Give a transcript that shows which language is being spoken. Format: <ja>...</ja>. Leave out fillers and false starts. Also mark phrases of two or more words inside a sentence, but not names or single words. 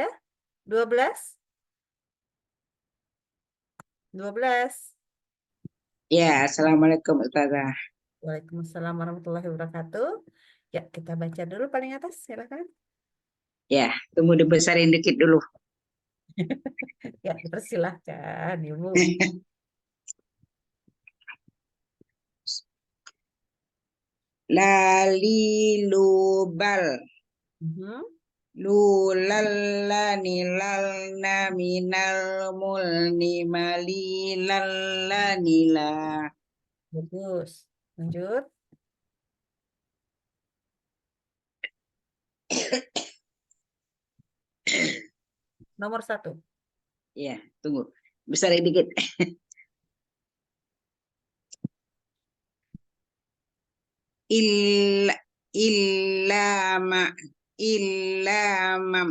<id>12, 12. Ya, Assalamualaikum Ustazah.</id> <ar>Waalaikumsalam warahmatullahi wabarakatuh.</ar> <id>Ya, kita baca dulu paling atas, silakan. Ya, tunggu dibesarin dikit dulu. Ya, dipersilahkan, Ibu. Lalilubal. Mhm. Lulallani lalna minal mulni mali lallani la. Bagus. Lanjut. Nomor 1. Ya, tunggu. Besarin dikit. Illamam.</id>